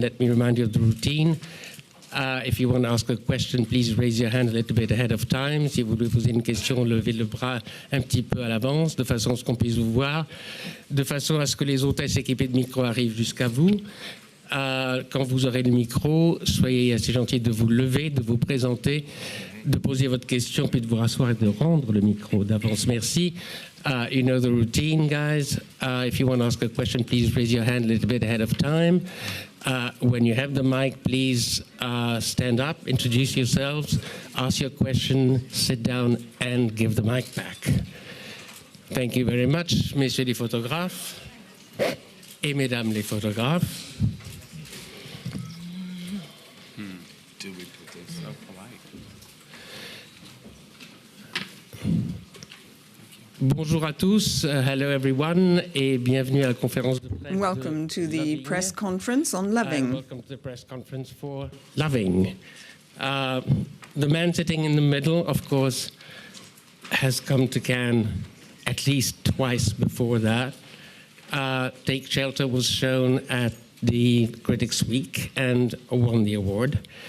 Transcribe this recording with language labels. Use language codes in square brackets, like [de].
[en] Let me remind you of the routine. If you want to ask a question, please raise your hand a little bit ahead of time. [fr] Si vous voulez poser une question, levez le bras un petit peu à l'avance, de façon à ce qu'on puisse vous voir, de façon à ce que les hôtesses équipées de micro arrivent jusqu'à vous. Quand vous aurez le micro, soyez assez gentils de vous lever, de vous présenter, de poser votre question, puis de vous rasseoir et de rendre le micro d'avance. Merci. [en] You know the routine, guys. If you want to ask a question, please raise your hand a little bit ahead of time. When you have the mic, please stand up, introduce yourselves, ask your question, sit down, and give the mic back. Thank you very much, [fr] messieurs les photographes et mesdames les photographes. [en] do we put this? So polite. [fr] Bonjour à tous, [en] hello everyone, [fr] et bienvenue à la conférence de presse. [en] Welcome to the press conference on Loving. Welcome to the press conference for Loving. The man sitting in the middle, of course, has come to Cannes at least twice before that. Take Shelter was shown at the Critics' Week and won the award.